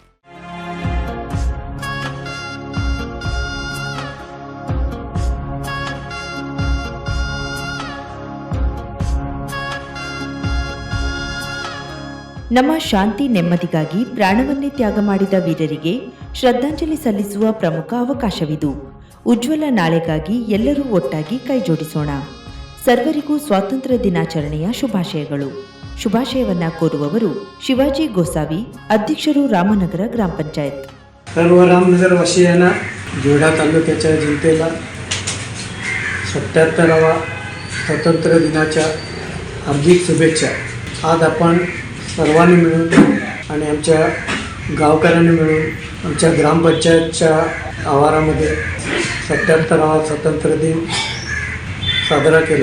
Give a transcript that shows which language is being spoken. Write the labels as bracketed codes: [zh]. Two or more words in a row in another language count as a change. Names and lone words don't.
[kn] ನಮ್ಮ ಶಾಂತಿ ನೆಮ್ಮದಿಗಾಗಿ ಪ್ರಾಣವನ್ನೇ ತ್ಯಾಗ ಮಾಡಿದ ವೀರರಿಗೆ ಶ್ರದ್ಧಾಂಜಲಿ ಸಲ್ಲಿಸುವ ಪ್ರಮುಖ ಅವಕಾಶವಿದು. ಉಜ್ವಲ ನಾಳೆಗಾಗಿ ಎಲ್ಲರೂ ಒಟ್ಟಾಗಿ ಕೈಜೋಡಿಸೋಣ. ಸರ್ವರಿಗೂ ಸ್ವಾತಂತ್ರ್ಯ ದಿನಾಚರಣೆಯ ಶುಭಾಶಯಗಳು. ಶುಭಾಶಯವನ್ನ ಕೋರುವವರು ಶಿವಾಜಿ ಗೋಸಾವಿ, [mr] अध्यक्षರು रामनगर ग्राम पंचायत. सर्व रामनगर वासियांना, जोडा तालुक्याच्या जनतेला 77वा स्वातंत्र्य दिनाच्या हार्दिक शुभेच्छा. आज आपण सर्वांनी मिळून आणि आमच्या गावकऱ्यांनी मिळून आमच्या ग्रामपंचायतच्या आवारामध्ये 77वा स्वातंत्र्य दिन साजरा केला.